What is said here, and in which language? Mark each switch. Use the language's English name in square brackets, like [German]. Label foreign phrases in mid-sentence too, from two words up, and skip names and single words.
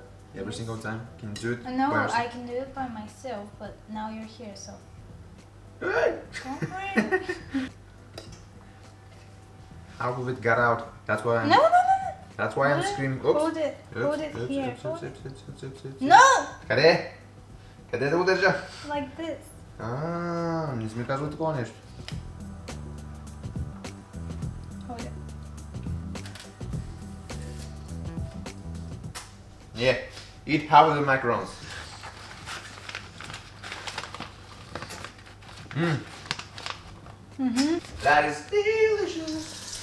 [English] Every single time? Can you do it? No, I can do it by myself, but now you're here, so. Don't worry. How of it got out? That's why I'm. No. That's why I'm screaming. Oops. Hold it. Hold it here. Hold it. Oops. No! [Bulgarian] Къде? Къде да го държа? [English] Like this. [Bulgarian] Не си ми казвал такова нещо. [English] Hold it. Yeah. Eat half of the macarons. That is delicious.